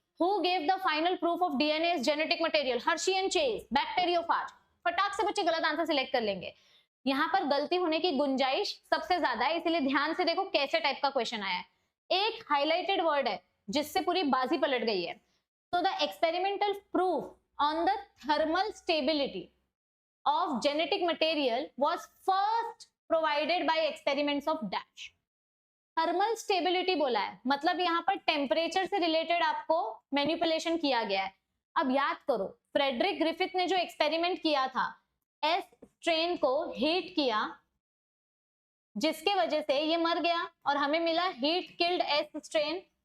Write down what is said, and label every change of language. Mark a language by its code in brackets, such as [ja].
[en] Who gave the final proof of DNA genetic material? Hershey and Chase, bacteriophage. [hi] फटाक से बच्चे गलत answer select कर लेंगे। यहाँ पर गलती होने की गुंजाइश सबसे ज्यादा है, इसीलिए ध्यान से देखो कैसे टाइप का क्वेश्चन आया है। एक हाईलाइटेड वर्ड है जिससे पूरी बाजी पलट गई है। [en] तो the experimental proof on the thermal stability of genetic material was first provided by experiments of dash। [hi] Thermal stability बोला है, मतलब यहाँ पर टेम्परेचर से रिलेटेड आपको मैनिपुलेशन किया गया है। अब याद करो, फ्रेडरिक ग्रिफिथ ने जो एक्सपेरिमेंट किया था, एस स्ट्रेन को हीट किया, जिसके वजह से ये मर गया और हमें मिला हीट किल्ड एस स्ट्रेन।